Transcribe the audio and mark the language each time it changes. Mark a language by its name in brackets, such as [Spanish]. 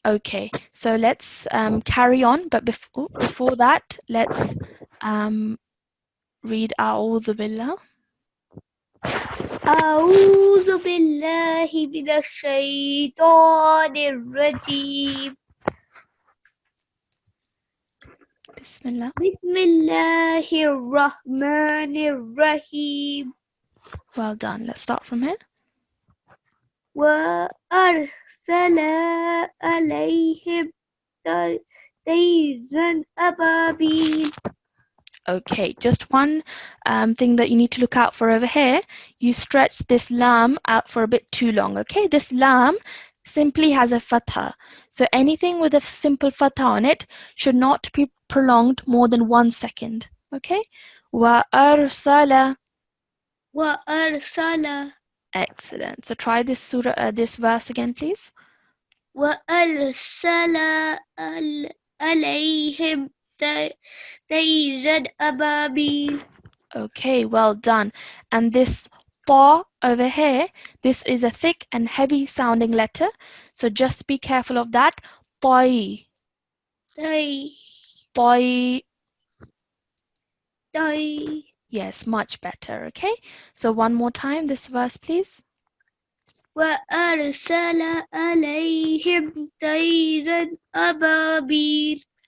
[English] Okay, so let's carry on, but before that, let's read A'udhu Billah. [Arabic] أعوذ بالله من الشيطان الرجيم. Bismillah. بسم الله الرحمن الرحيم. [English] Well done. Let's start from here. [Arabic] وأرسل عليهم طيرا أبابيل. [English] Okay, just one thing that you need to look out for over here. You stretch this lam out for a bit too long. Okay, this lam simply has a fatha. So anything with a simple fatha on it should not be prolonged more than 1 second. Okay, wa arsala. [Arabic] وأرسل [English] Excellent. So try this this verse again, please. [Arabic] وأرسل عليهم طيرا أبابيل. [English] Okay, well done. And this ta over here, this is a thick and heavy sounding letter. So just be careful of that. [Arabic] Tai. Tai. [English] Yes, much better. Okay. So one more time, this verse, please. [Arabic] وأرسل عليهم طيرا أبابيل.